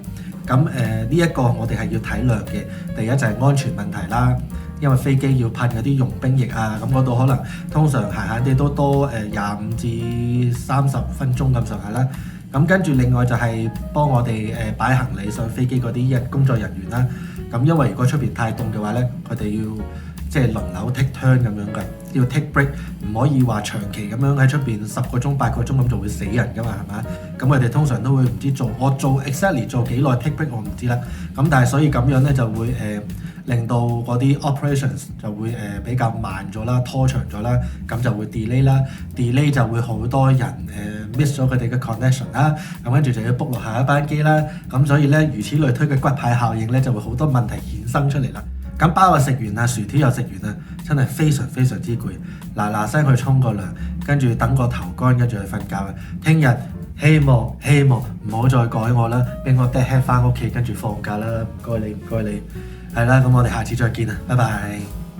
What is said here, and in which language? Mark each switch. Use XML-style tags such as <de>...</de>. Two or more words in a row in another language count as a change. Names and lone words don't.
<yue>咁呢一個我哋係要體諒嘅。第一就係安全問題啦，因為飛機要噴嗰啲融冰液啊，咁嗰度可能通常閒啲都多25至30分鐘咁上下啦。咁跟住另外就係幫我哋擺行李上飛機嗰啲工作人員啦。咁因為如果出邊太凍嘅話咧，佢哋要即係輪流</yue> <en>take turn</en> <yue>咁樣嘅，要</yue> <en>take break，</en> <yue>唔可以話長期咁樣喺出邊10個鐘8個鐘咁就會死人噶嘛，係嘛？咁佢哋通常都會唔知我做 exactly 做幾耐</yue> <en>take break</en> <yue>我唔知啦。咁但係所以咁樣咧就會令到嗰啲 operations 就會比較慢咗啦，拖長咗啦，咁就會 delay 啦 ，delay 就會好多人miss 咗佢哋嘅 connection 啦，咁跟住就要 book 落下一班機啦，咁所以咧如此類推嘅骨牌效應咧就會好多問題衍生出嚟啦。咁包啊食完啊，薯條又食完啊，真係非常非常之攰，嗱聲去沖個涼，跟住等個頭乾，跟住去瞓覺啊！聽日希望唔好再改我啦，俾我</yue> <en>dead head</en> <yue>翻屋企，跟住放假啦，唔該你，係啦，咁我哋下次再見啊，拜拜。</yue>